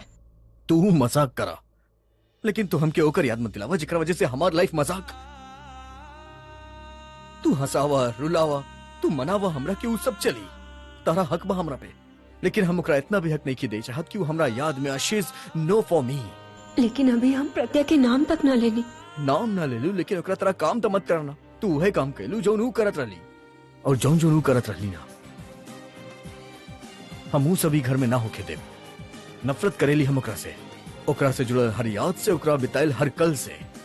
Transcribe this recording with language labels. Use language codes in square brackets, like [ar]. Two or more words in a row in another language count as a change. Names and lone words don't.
[bho] तू मजाक करा, लेकिन तू हमके ओकर याद मत दिलावा जेकरा वजह से हमार लाइफ मजाक। तू हंसावा, रुलावा, तू मनावा हमरा कि उ सब चली, तारा हक बा हमरा पे, लेकिन हम ओकरा इतना भी हक नहीं की दे चाहत कि उ हमरा याद में [en] she is no for me. [bho] लेकिन अभी हम प्रज्ञा के नाम तक ना लेनी। नाम ना ले लू, लेकिन ओकरा तरह काम तो मत करना। तू वही काम कहलू जो नू करत रहली, और जौन जो नू करत रहली ना हम सभी घर में ना होके देव। नफरत करेली हम ओकरा से जुड़ल हर याद से, ओकरा बिताइल हर कल से।